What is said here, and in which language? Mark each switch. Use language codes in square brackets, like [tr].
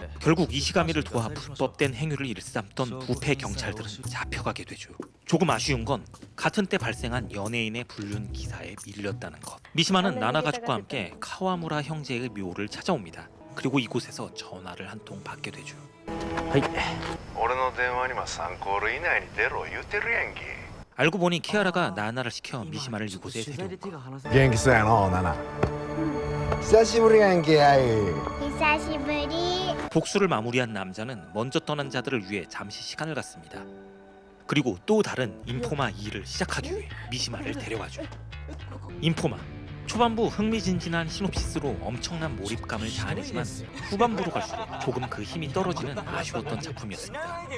[ko] 결국 이시가미를 도와 불법된 행위를 일삼던 부패 경찰들은 잡혀가게 되죠. 조금 아쉬운 건 같은 때 발생한 연예인의 불륜 기사에 밀렸다는 것. 미시마는 나나 가족과 함께 카와무라 형제의 묘를 찾아옵니다. 그리고 이곳에서 전화를 한 통 받게 되죠. [ja] 俺の電話にも3コール以内に出ろ言うてるやんけ [ko] 알고 보니 키아라가 나나를 시켜 미시마를 이곳에 데려온 것. [ja] 元気そうやのナナ久しぶりやんけアイ久しぶり [ko] 복수를 마무리한 남자는 먼저 떠난 자들을 위해 잠시 시간을 갖습니다. 그리고 또 다른 인포마 2를 시작하기 위해 미시마를 데려가죠. 인포마 초반부 흥미진진한 시놉시스로 엄청난 몰입감을 자아내지만 후반부로 갈수록 조금 그 힘이 떨어지는 아쉬웠던 작품이었습니다.